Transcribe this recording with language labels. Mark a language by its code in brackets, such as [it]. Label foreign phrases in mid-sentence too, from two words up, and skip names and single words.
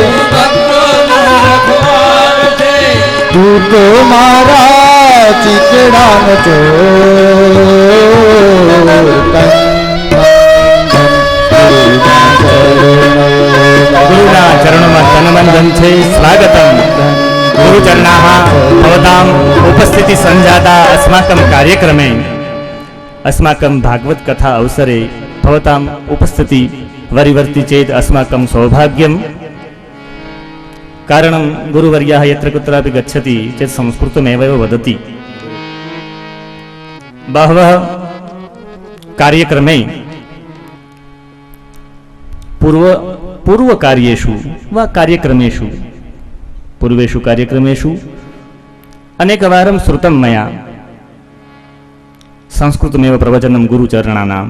[gu] તું તો મારા ચિતડાનો ચોર. ગુરુના ચરણોમાં તન મન ધન છે. [sa] स्वागतम् गुरुचरणाः भवताम् उपस्थिति सञ्जाता अस्माकं कार्यक्रमे अस्माकं भागवत कथा अवसरे भवताम् उपस्थिति वरिवर्ति चेत् अस्माकं सौभाग्यम्. कारणं गुरुवर्याः यत्र कुत्रापि गच्छति चेत् संस्कृतमेव वदति. बहवः कार्यक्रमे पूर्वकार्येषु वा कार्यक्रमेषु पूर्वेषु कार्यक्रमेषु अनेकवारं श्रुतं मया संस्कृतमेव प्रवचनं गुरुचरणानाम्.